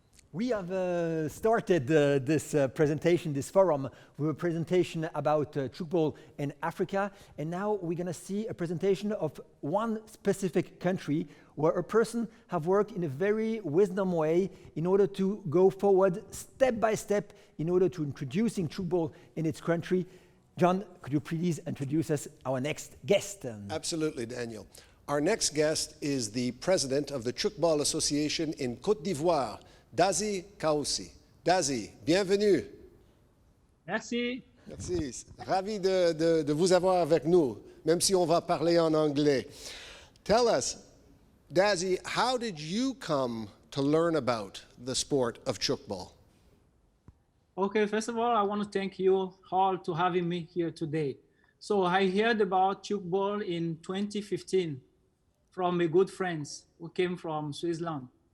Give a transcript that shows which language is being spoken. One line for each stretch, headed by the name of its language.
English: We have started this presentation, this forum, with a presentation about Tchoukball in Africa, and now we're going to see a presentation of one specific country where a person have worked in a very wisdom way in order to go forward step by step in order to introducing Tchoukball in its country. John, could you please introduce us our next guest? Absolutely, Daniel. Our next guest is the president of the Tchoukball Association in Côte d'Ivoire, Dazi Kouassi.
French: Dazi, bienvenue. Merci. Merci. Ravi de vous avoir avec nous, même si on va parler en anglais.
English: Tell us, Dazi, how did you come to learn about the sport of Tchoukball? Okay, first of all, I want to thank you all to having me here today. So I heard about Tchoukball in 2015 from a good friend who came from Switzerland.